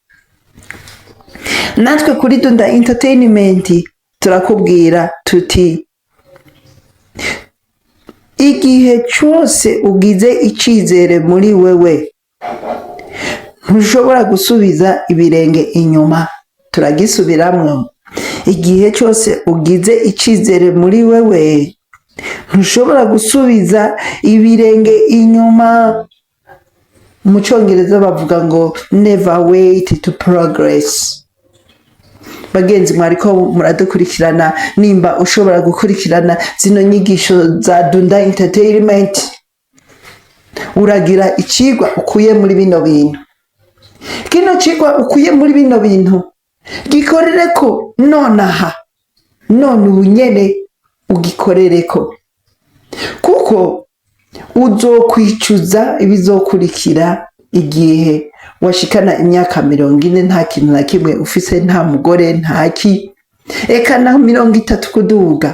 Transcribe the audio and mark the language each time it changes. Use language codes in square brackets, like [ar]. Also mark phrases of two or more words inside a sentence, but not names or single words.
[rn] Natwe kuri Dunda Entertainment turakubwira tuti igihe cyose ugize icizere muri wewe ntushobora gusubiza ibirenge inyuma. Turagisubiramwo, igihe cyose ugize icizere muri wewe ntushobora gusubiza ibirenge inyuma. Mu Cyongereza bavuga ngo [en] never wait to progress. [rn] Bagenzi mwariko muradukurikirana, nimba ushobora gukurikirana zino nyigisho za Dunda Entertainment, uragira icigwa ukuye muri bino bintu. Kino cigwa ukuye muri bino bintu gikorereko nonaha, none ubunyene ugikorereko, kuko uzokwicuza ibizokurikira igihe washikana imyaka 40 nta kintu na kimwe ufise, nta mugore, ntaki, eka na 30 kuduga.